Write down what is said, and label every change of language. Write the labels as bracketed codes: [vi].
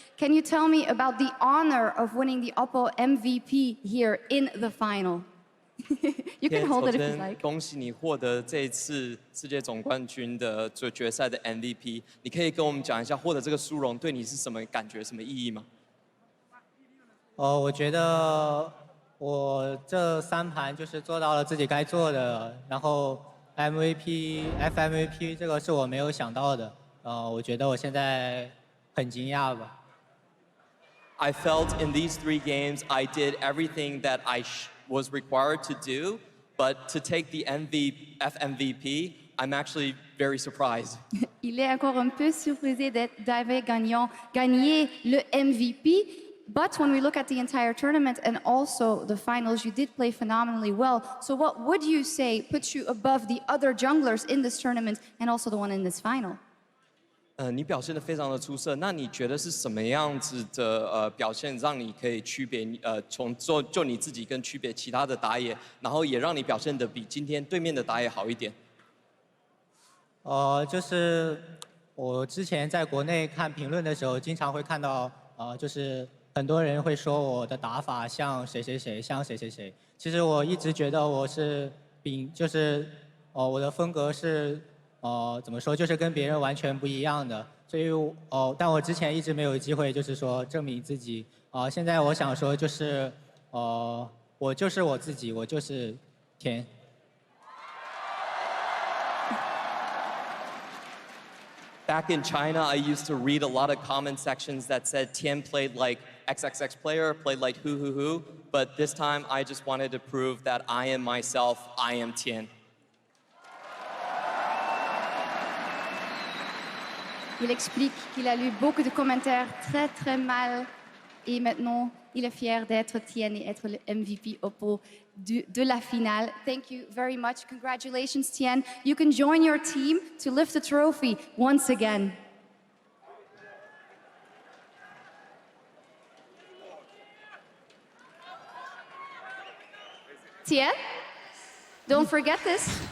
[en] Can you tell me about the honor of winning the Oppo MVP here in the final? You can hold it if you like. [zh] 恭喜你获得这一次世界总冠军的决赛的 MVP。你可以跟我们讲一下获得这个殊荣对你是什么感觉、什么意义吗？我觉得我这3盘就是做到了自己该做的，然后 FMVP 这个是我没有想到的，我觉得我现在很惊讶吧。 [en] I felt in these 3 games I did everything that I was required to do, but to take the FMVP, I'm actually very surprised. [fr] Il est encore un peu surprisé d'avoir gagné le MVP. [en] But when we look at the entire tournament and also the finals, you did play phenomenally well. So what would you say puts you above the other junglers in this tournament and also the one in this final? [zh] 你表现得非常的出色，那你觉得是什么样子的表现让你可以区别从就你自己跟区别其他的打野，然后也让你表现得比今天对面的打野好一点？就是我之前在国内看评论的时候，经常会看到就是很多人会说我的打法像谁谁谁，像谁谁谁。其实我一直觉得我是就是我的风格是怎么说，就是跟别人完全不一样的。所以但我之前一直没有机会，就是说证明自己。现在我想说就是我就是我自己，我就是天。 [en] Back in China, I used to read a lot of comment sections that said Tien played like XXX player, played like who, but this time I just wanted to prove that I am myself, I am Tien. [fr] Il explique qu'il a lu beaucoup de commentaires très très mal Et maintenant, il est fier d'être Tien et être le MVP Oppo de la finale. [en] Thank you very much. Congratulations, Tien. You can join your team to lift the trophy once again. Tien, don't forget this.